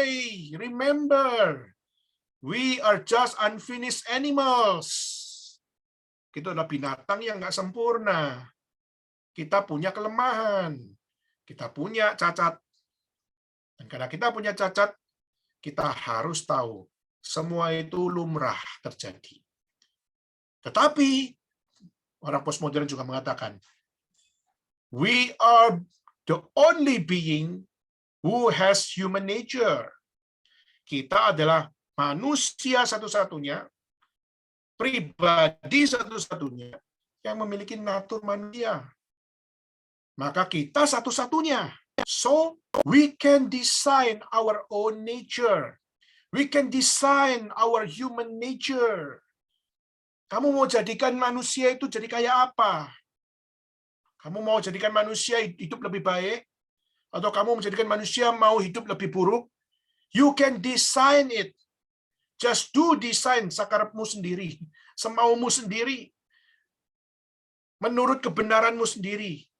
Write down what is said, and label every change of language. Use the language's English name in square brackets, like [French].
[English] Hey, remember, we are just unfinished animals. [Indonesian] Kita adalah binatang yang nggak sempurna. Kita punya kelemahan. Kita punya cacat. Dan karena kita punya cacat, kita harus tahu semua itu lumrah terjadi. Tetapi orang postmodern juga mengatakan, [English] we are the only being who has human nature. [Indonesian] Kita adalah manusia satu-satunya, pribadi satu-satunya yang memiliki natur manusia. Maka kita satu-satunya. [English] So, we can design our own nature. We can design our human nature. [Indonesian] Kamu mau jadikan manusia itu jadi kayak apa? Kamu mau jadikan manusia hidup lebih baik? Atau kamu menjadikan manusia mau hidup lebih buruk? [English] You can design it. Just do design [Indonesian] sakarepmu sendiri, semaumu sendiri, menurut kebenaranmu sendiri.